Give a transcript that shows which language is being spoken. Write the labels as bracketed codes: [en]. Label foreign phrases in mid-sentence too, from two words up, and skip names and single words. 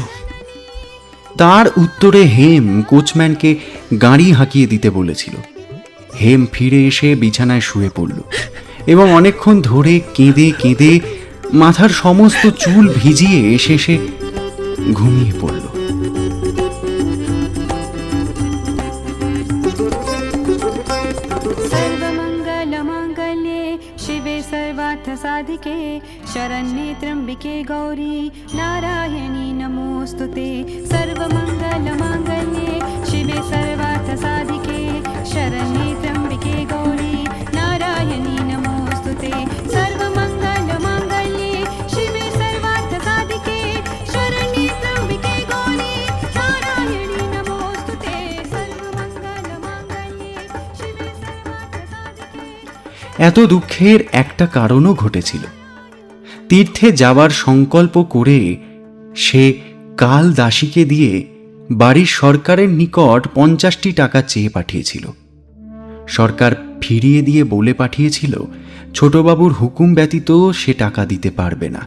[bn] তার উত্তরে হেম কোচম্যানকে গাড়ি হাঁকিয়ে দিতে বলেছিল। হেম ফিরে এসে বিছানায় শুয়ে পড়ল এবং অনেকক্ষণ ধরে কেঁদে কেঁদে মাথার সমস্ত চুল ভিজিয়ে শেষে ঘুমিয়ে পড়ল। [sa] सर्वमङ्गलमाङ्गल्ये शिवे सर्वार्थसाधिके शरण्ये त्र्यम्बिके गौरी नारायणी नमोऽस्तुते। सर्वमङ्गलमाङ्गल्ये शिवे सर्वार्थसाधिके शरण्ये त्र्यम्बिके गौरी नारायणी नमोऽस्तुते। सर्वमङ्गलमाङ्गल्ये शिवे सर्वार्थसाधिके शरण्ये त्र्यम्बिके गौरी नारायणी नमोऽस्तुते। सर्वमङ्गलमाङ्गल्ये शिवे सर्वार्थसाधिके। [bn] এত দুঃখের একটা কারণও ঘটেছিল। তীর্থে যাওয়ার সংকল্প করে সে কাল দাসীকে দিয়ে বাড়ির সরকারের নিকট 50টি টাকা চেয়ে পাঠিয়েছিল। সরকার ফিরিয়ে দিয়ে বলে পাঠিয়েছিল ছোটবাবুর হুকুম ব্যতীত সে টাকা দিতে পারবে না।